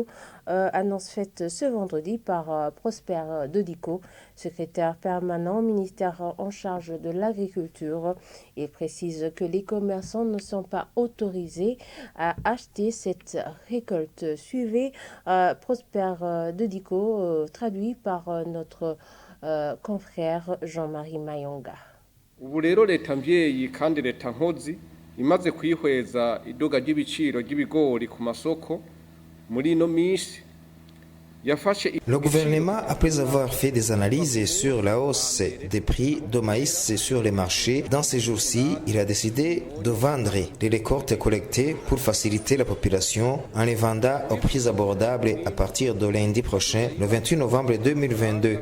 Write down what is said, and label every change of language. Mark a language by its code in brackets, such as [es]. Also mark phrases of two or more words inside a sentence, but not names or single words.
[fr] Annonce faite ce vendredi par Prosper Dodico, secrétaire permanent au ministère en charge de l'agriculture. Il précise que les commerçants ne sont pas autorisés à acheter cette récolte. Suivez Prosper Dodico, traduit par notre confrère Jean-Marie Mayonga. [rn] Ubu rero leta mvyeyi kandi leta nkozi imaze kwihweza iduga ry'ibiciro ry'ibigori ku masoko muri ino minsi. [fr] Le gouvernement, après avoir fait des analyses sur la hausse des prix de maïs sur les marchés, dans ces jours-ci, il a décidé de vendre les récoltes collectées pour faciliter la population en les vendant au prix abordable à partir de lundi prochain, le 28 novembre 2022.